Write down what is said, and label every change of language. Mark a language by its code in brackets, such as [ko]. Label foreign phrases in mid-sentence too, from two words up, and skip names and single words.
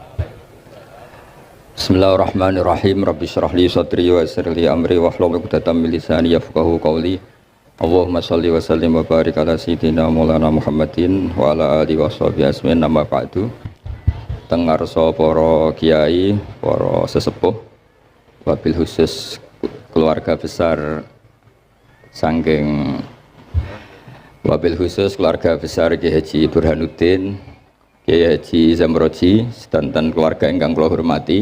[ar] بسم الله الرحمن الرحيم رب اشرح لي صدري ويسر لي أمري واحلل عقدة من لساني يفقهوا قولي. اللهم صل وسلم وبارك على سيدنا مولانا محمد وعلى آله وصحبه أجمعين. أما بعد. [jv] Teng ngarsa para kiai, para sesepuh, [ar] وبالخصوص [id] keluarga besar [jv] saking [ar] وبالخصوص [id] keluarga besar [jv] Kiai Haji Burhanuddin, Kiai Haji Zamroji, sedanten keluarga ingkang kula hormati.